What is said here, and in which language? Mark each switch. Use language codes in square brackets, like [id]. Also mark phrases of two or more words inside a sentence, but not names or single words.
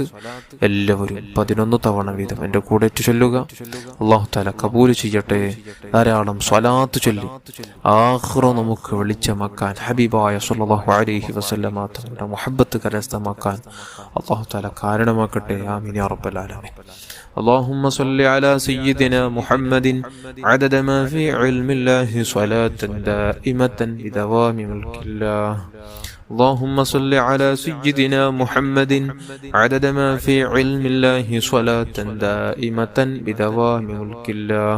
[ml] എല്ലാവരും 11 തവണ വീതം എൻ്റെ കൂടെ ചൊല്ലുക. [ar] الله تعالى [ml] കബൂൽ ചെയ്യട്ടെ. ധാരാളം സ്വലാത്ത് ചൊല്ലി ആഖിറ നമുക്ക് വെളിച്ചമാക്കാൻ, ഹബീബായ [ar] صلى الله عليه وسلم [ml] തങ്ങളുടെ മുഹബ്ബത്ത് കരസ്ഥമാക്കാൻ [ar] الله تعالى [ml] കാരണമാക്കട്ടെ. [ar] آمين يا رب العالمين. اللهم صل على سيدنا محمد عدد ما في علم الله صلاة دائمة بدوام ملك الله. اللهم صل على سيدنا محمد عدد ما في علم الله صلاة دائمة بدوام ملك الله.